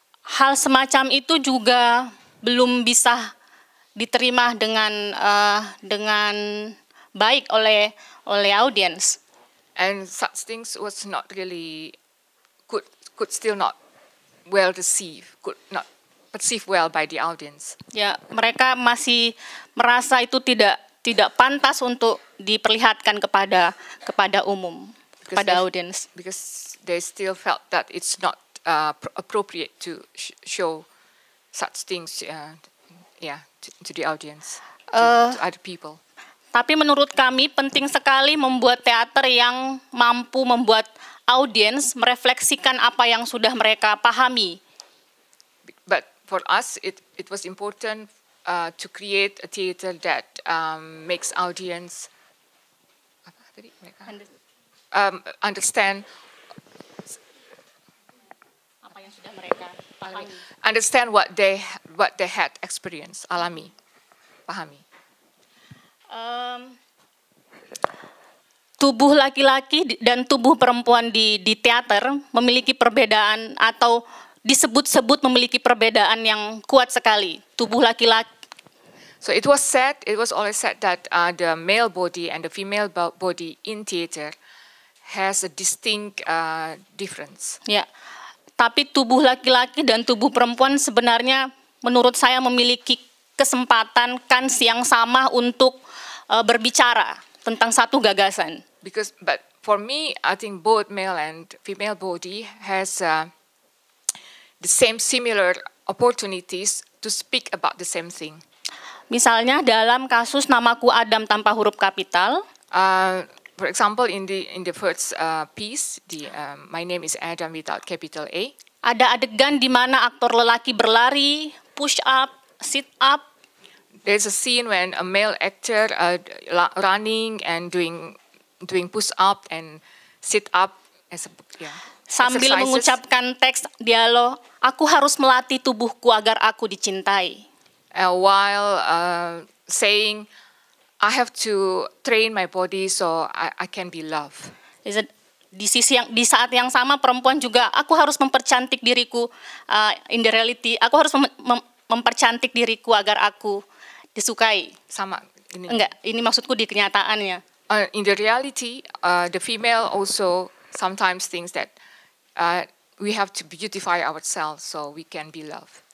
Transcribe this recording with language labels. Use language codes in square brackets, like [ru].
[id] Hal semacam itu juga belum bisa diterima dengan baik oleh audiens. [en] And such things was not really could still not well received, could not perceived well by the audience. [id] Ya, mereka masih merasa itu tidak pantas untuk diperlihatkan kepada umum. pada audiens. [en] Because they still felt that it's not appropriate to show such things, to the audience, to other people. [id] Tapi menurut kami penting sekali membuat teater yang mampu membuat audiens merefleksikan apa yang sudah mereka pahami. [en] But for us, it was important to create a theater that makes audience understand [id] Apa yang sudah mereka pahami. [en] Understand what they had experienced, [id] alami, pahami. Tubuh laki-laki dan tubuh perempuan di teater memiliki perbedaan atau disebut-sebut memiliki perbedaan yang kuat sekali. Tubuh laki-laki. [en] So it was always said that the male body and the female body in theater has a distinct difference. [id] Ya, tapi tubuh laki-laki dan tubuh perempuan sebenarnya menurut saya memiliki kesempatan kans yang sama untuk berbicara tentang satu gagasan. [en] But for me, I think both male and female body has the same similar opportunities to speak about the same thing. [id] Misalnya dalam kasus Namaku Adam tanpa huruf kapital. [en] For example, in the first piece, My Name is Adam without capital A. [id] Ada adegan di mana aktor lelaki berlari, push up, sit up. [en] There's a scene when a male actor running and doing push up and sit up [id] sambil [en] exercises. [id] Mengucapkan teks dialog, aku harus melatih tubuhku agar aku dicintai. [en] While saying, I have to train my body so I can be loved. [id] Di saat yang sama perempuan juga, aku harus mempercantik diriku [en] in the reality, [id] aku harus mempercantik diriku agar aku disukai. Sama ini. Enggak, ini maksudku di kenyataannya. [en] In the reality, the female also sometimes thinks that we have to beautify ourselves so we can be loved.